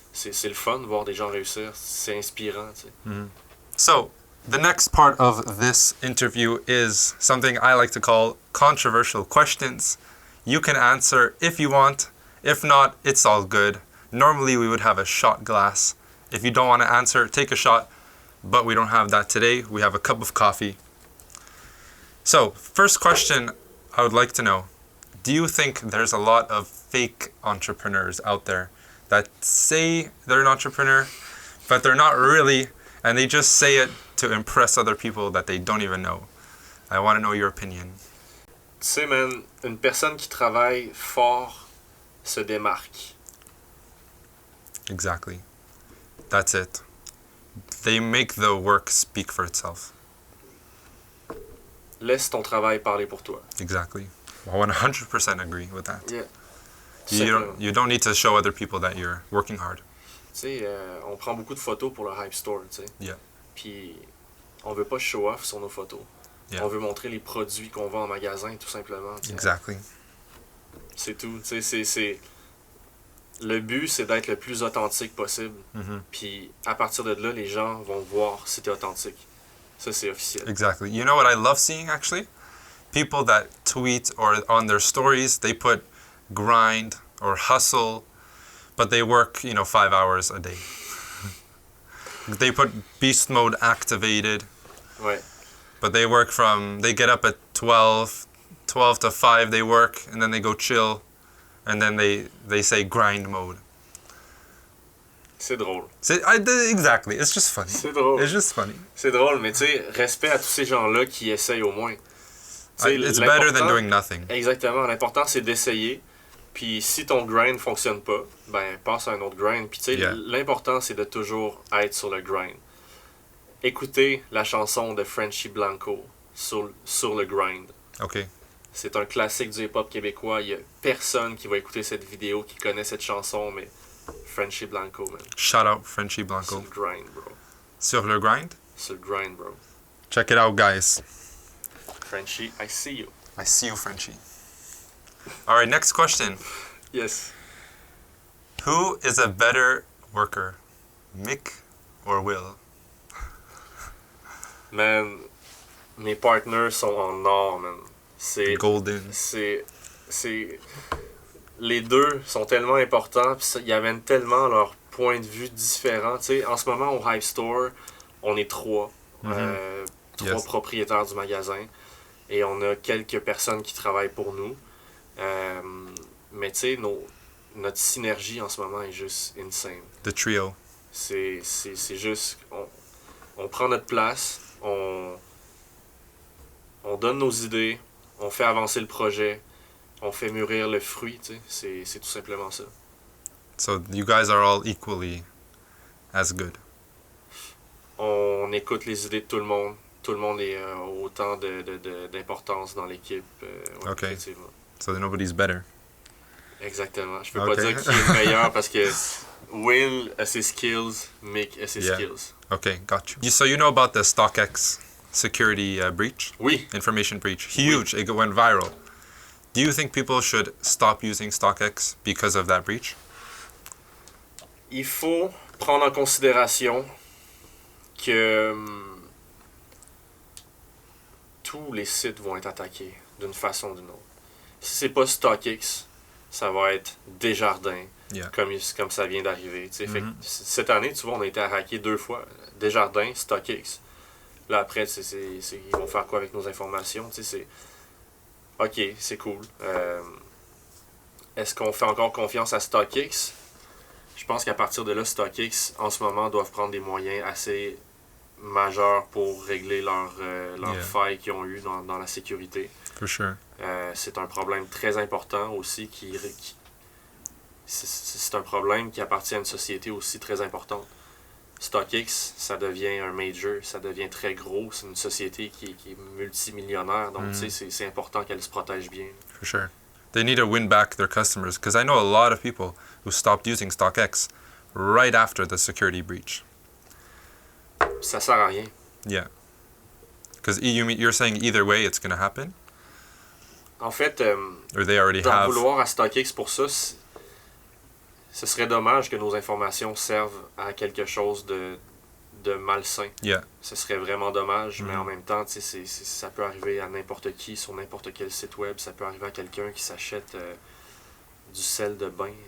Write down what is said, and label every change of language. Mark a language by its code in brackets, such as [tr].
[fr] C'est le fun de voir des gens réussir, c'est inspirant, tu sais. [en] So, the next part of this interview is something I like to call controversial questions. You can answer if you want. If not, it's all good. Normally, we would have a shot glass. If you don't want to answer, take a shot. But we don't have that today. We have a cup of coffee. So, first question I would like to know. Do you think there's a lot of fake entrepreneurs out there that say they're an entrepreneur, but they're not really, and they just say it to impress other people that they don't even know? I want to know your opinion. [fr] Tu sais, man, une personne qui travaille fort se démarque. [en] Exactly. That's it. They make the work speak for itself. [fr] Laisse ton travail parler pour toi. [en] Exactly. I 100% agree with that. Yeah. You don't need to show other people that you're working hard. [fr] Tu sais, on prend beaucoup de photos pour le Hype Store, tu sais. [en] Yeah. [fr] Puis, on veut pas [en] show off [fr] sur nos photos. [en] Yeah. [fr] On veut montrer les produits qu'on vend en magasin, tout simplement. T'sais. [en] Exactly. [fr] C'est tout. Tu sais, le but, c'est d'être le plus authentique possible. Puis, à partir de là, les gens vont voir si t'es authentique. Ça, c'est officiel. [en] Exactly. You know what I love seeing, actually? People that tweet or on their stories, they put grind or hustle, but they work, 5 hours a day. They put beast mode activated. [fr] Ouais. [en] But they get up at 12 to 5 they work, and then they go chill, and then they say grind mode. [fr] C'est drôle. [en] Exactly. It's just funny. [fr] C'est drôle. [en] It's just funny. [fr] C'est drôle, mais tu sais, respect à tous ces gens-là qui essayent au moins. [en] It's better than doing nothing. [fr] Exactement. L'important, c'est d'essayer. Puis si ton grind fonctionne pas, ben passe à un autre grind. Puis tu sais, l'important, c'est de toujours être sur le grind. Écoutez la chanson de Frenchy Blanco sur le grind. [en] OK. [fr] C'est un classique du hip-hop québécois. Il y a personne qui va écouter cette vidéo, qui connaît cette chanson, mais Frenchy Blanco, man. [en] Shout out Frenchy Blanco. [fr] Sur le grind, bro. Sur le grind? Sur le grind, bro. [en] Check it out, guys. Frenchy, I see you. I see you, Frenchy. All right, next question. Yes. Who is a better worker, Mick or Will? [fr] Man, mes partners sont en or, man. C'est [en] Golden. [fr] c'est les deux sont tellement importants, puis ils amènent tellement leur point de vue différent. Tu sais, en ce moment au Hype Store, on est trois [en] Yes. [fr] propriétaires du magasin, et on a quelques personnes qui travaillent pour nous. Mais tu sais, notre synergie en ce moment est juste insane. [en] The trio. [fr] C'est juste, on prend notre place, on donne nos idées, on fait avancer le projet, on fait mûrir le fruit, tu sais, c'est tout simplement ça. [en] So you guys are all equally as good. [fr] On écoute les idées de tout le monde est autant d'importance dans l'équipe. Ouais, [en] Ok. [fr] effectivement. [en] So nobody's better. [fr] Exactement. Je peux [en] Ok. [fr] pas dire qui est le meilleur parce que Will a ses skills, Mick a ses [en] Yeah. skills. Okay, got you. So you know about the StockX security breach? [fr] Oui, [en] Information breach. Huge. It went viral. Do you think people should stop using StockX because of that breach? [fr] il faut prendre en considération que tous les sites vont être attaqués d'une façon ou d'une autre. Si c'est pas StockX, ça va être Desjardins, [en] Yeah. [fr] comme ça vient d'arriver. Tu sais. Fait que cette année, tu vois, on a été hacké 2 fois. Desjardins, StockX. Là, après, ils vont faire quoi avec nos informations? Tu sais, c'est... OK, c'est cool. Est-ce qu'on fait encore confiance à StockX? Je pense qu'à partir de là, StockX, en ce moment, doivent prendre des moyens assez majeurs pour régler leurs [en] Yeah. [fr] failles qu'ils ont eues dans la sécurité. [en] For sure. [fr] C'est un problème très important aussi c'est un problème qui appartient à une société aussi très importante. StockX, ça devient un major, ça devient très gros, c'est une société qui est multimillionnaire, donc tu sais, c'est important qu'elle se protège bien. [en] For sure. They need to win back their customers because I know a lot of people who stopped using StockX right after the security breach. [fr] Ça sert à rien. [en] Yeah. Because you're saying either way it's going to happen? [fr] En fait, [en] Or they already [fr] d'en [en] have? [fr] vouloir à StockX pour ça, ce serait dommage que nos informations servent à quelque chose de malsain. [en] Yeah. [fr] Ce serait vraiment dommage, mais en même temps, tu sais, ça peut arriver à n'importe qui, sur n'importe quel site web. Ça peut arriver à quelqu'un qui s'achète du sel de bain.